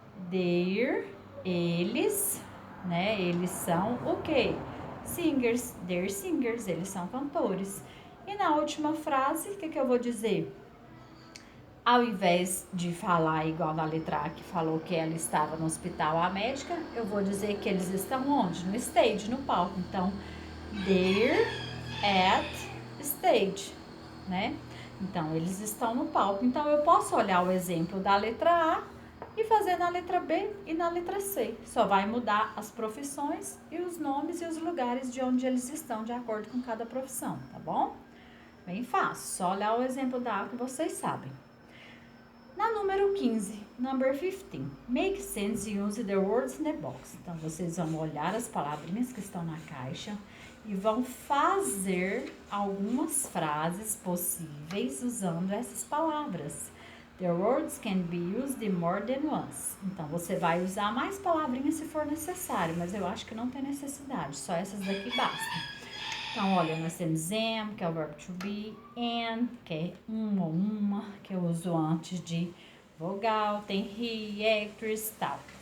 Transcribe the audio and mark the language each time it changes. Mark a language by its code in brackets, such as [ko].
[pt] They're, eles, né? Eles são o quê? Singers. [en] They're singers. [pt] Eles são cantores. E na última frase, o que eu vou dizer? Ao invés de falar igual na letra A, que falou que ela estava no hospital, a médica, eu vou dizer que eles estão onde? No stage, no palco. [en] Então, they're at stage, né? [pt] Então, eles estão no palco. Então, eu posso olhar o exemplo da letra A e fazer na letra B e na letra C. Só vai mudar as profissões e os nomes e os lugares de onde eles estão, de acordo com cada profissão, tá bom? Bem fácil, só olhar o exemplo da A que vocês sabem. Na número 15, [en] number 15, make sense [pt] e [en] use the words in the box. [pt] Então, vocês vão olhar as palavrinhas que estão na caixa e vão fazer algumas frases possíveis usando essas palavras. [en] The words can be used more than once. [pt] Então, você vai usar mais palavrinhas se for necessário, mas eu acho que não tem necessidade, só essas daqui bastam. Então, olha, nós temos am, que é o verbo to be, and, que é um ou uma, que eu uso antes de vogal, tem he, actress, tal.